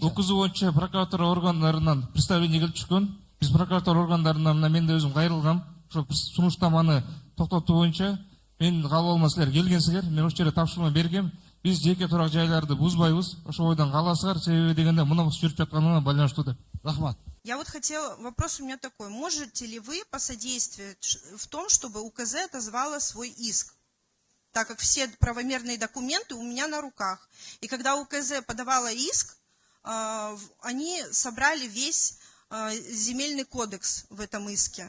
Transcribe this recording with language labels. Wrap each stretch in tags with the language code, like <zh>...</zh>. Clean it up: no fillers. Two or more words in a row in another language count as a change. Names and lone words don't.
<ky>УКЗ боюнча прокуратура органдарынан представление келип түшкөн. Биз прокуратура органдарынан мен да өзүм кайрылгам. Ошо сунуштаманы токтотуу боюнча мен кабыл алма силер келгенсиңер. Мен ошол жерде тапшырма бергем. Биз жеке турак жайларды бузбайбыз. Ошол бойдон каласыңар. Себеби дегенде мына жүрүп жатканына байланыштуу деп. Рахмат.</ky> <ru>Я вот хотела, вопрос у меня такой. Можете ли вы посодействовать в том, чтобы УКЗ отозвала свой иск? Так как все правомерные документы у меня на руках. И когда УКЗ подавала иск, они собрали весь земельный кодекс в этом иске.</ru>